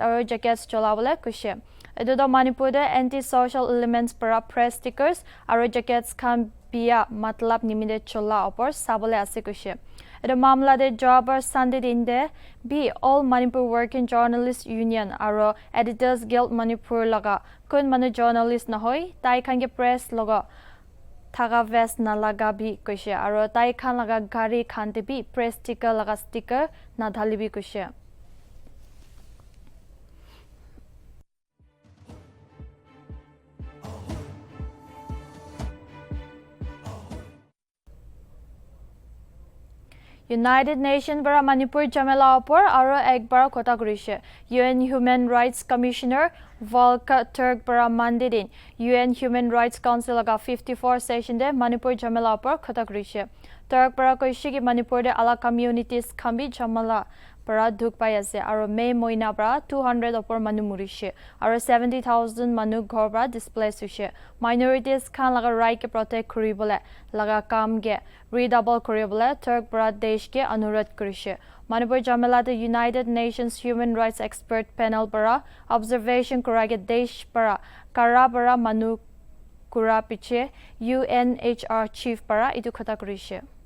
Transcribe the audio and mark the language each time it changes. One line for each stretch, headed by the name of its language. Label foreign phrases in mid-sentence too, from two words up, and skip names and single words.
Naga Pidgin: or jackets cholabole kushe edo Manipur de
English: anti social elements
Naga Pidgin: para
English: press stickers or jackets
Naga Pidgin: khan bia matlab nimide chola opor sabole ase kushe edo mamla de jobber Sunday in de be all Manipur working journalists union aro editors guild Manipur laga kun manu journalist na hoy tai khan ge
English: press logo
Naga Pidgin: thaga vest na laga bhi koise aro tai khan laga gari khan te bhi press sticker laga sticker na dhali bhi koise. United Nations bara Manipur jamela opor aro ekbar kota gurishe. UN Human Rights Commissioner Volker Turk bara mandidin UN Human Rights Council aga 54 session de Manipur jamela opor kota gurishe. Turk bara koishi ki Manipur de ala communities khambi jamela bara duk pai ase aro May moina bara 200 opor manu murishe aro 70,000 manu ghor bara displaced hoise. Minorities khan laga right ke protect kuribole laga kam ge redouble kuribole Turk bara desh ke anurodh korise. Manipur jamela the United Nations Human Rights Expert Panel bara observation korage desh bara kara bara manu kura piche UNHR chief bara itu khota korise.